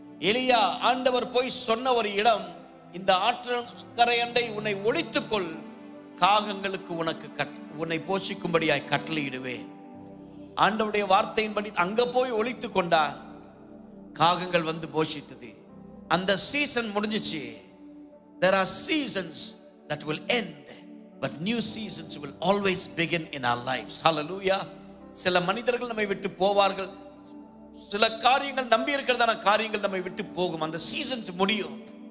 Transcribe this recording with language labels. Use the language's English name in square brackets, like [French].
[Tamil] எலியா ஆண்டவர் போய் சொன்ன ஒரு இடம், இந்த ஆற்றங்கரை அண்டை உன்னை ஒளித்துக்கொள், காகங்களுக்கு உன்னை போஷிக்கும்படியாய் கட்டளையிடுவேன். ஆண்டவருடைய வார்த்தையின்படி அங்க போய் ஒளித்து கொண்டார். காகங்கள் வந்து போஷித்தது. அந்த சீசன் முடிஞ்சிச்சு. [English] There are seasons that will end, but new seasons will always begin in our lives. [Tamil] Hallelujah. சில மனிதர்கள் நம்மை விட்டு போவார்கள். சில காரியங்கள் நம்பி இருக்கிறதான காரியங்கள் நம்மை விட்டு போகும். அந்த சீசன்ஸ் முடியும்.